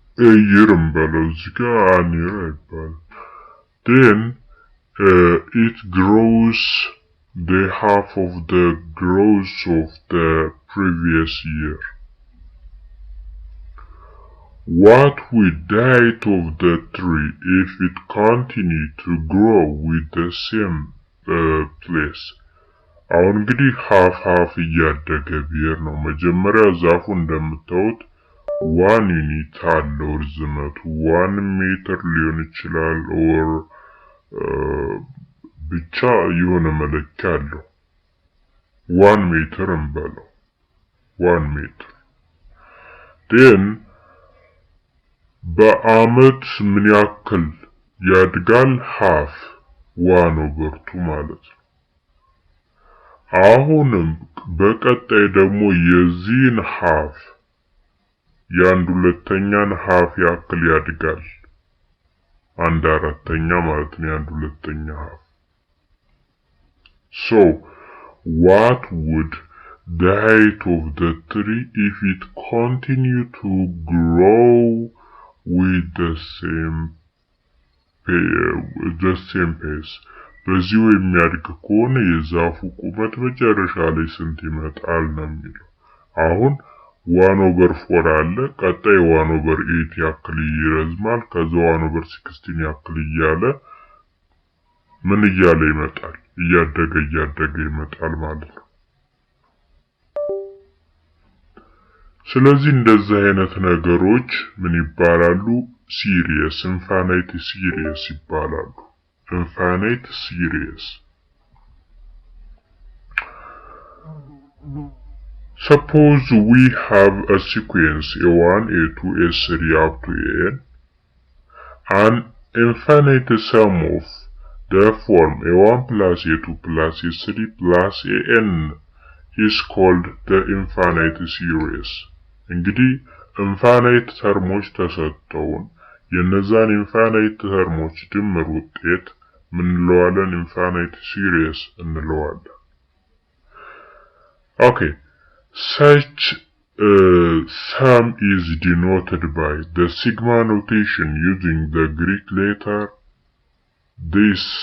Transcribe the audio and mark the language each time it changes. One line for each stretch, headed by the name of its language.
English: a year an year then it grows the half of the growth of the previous year. What would the height of the tree if it continued to grow with the same place?
Amharic: አሁን እንግዲህ half እያደገ ቢሄድ ነው። መጀመሪያ ዛፉ እንደምታዩት 1 ዩኒት አለው ርዝመቱ 1 ሜትር ሊሆን ይችላል or ብቻ የሆነ መለኪያ አለው 1 ሜትር እንበለው 1 ሜትር then በአመት ምን ያክል ያድጋል? half 1/2 ማለት ነው። አሁንም በቀጣይ ደግሞ የዚህን half የአንድ ሁለተኛን half ያክል ያድጋል 1/4 ማለት ነው የአንድ ሁለተኛ half።
English: So what would the height of the tree if it continued to grow with the same pace?
Amharic: በዚሁ የሚያድግ ከሆነ የዛፉ ቁመት መጨረሻ ላይ ስንት ይመጣል ነው የሚለው። አሁን 1/4 አለ፣ ቀጣይ 1/8 ያክል ይረዝማል፣ ከዛ 1/16 ያክል እያለ ምን እያለ ይመጣል? እያደገ ይመጣል ማለት ነው። ስለዚህ እንደዚህ አይነት ነገሮች ምን ይባላሉ?
English: ሲሪየስ ኢንፋይናይት ሲሪየስ ይባላሉ። ኢንፋይናይት ሲሪየስ። Suppose we have a sequence A1, A2, A3 up to An. An infinite sum of the form A1 plus A2 plus A3 plus An is called the infinite series.
Amharic: እንግዲህ ኢንፋይናይት ተርሞች ተሰጥተውን የነዛን ኢንፋይናይት ተርሞች ድምር ውጤት ምን እንለዋለን? ኢንፋይናይት ሲሪስ እንለዋለን።
English: Okay, such sum is denoted by the sigma notation using the Greek letter this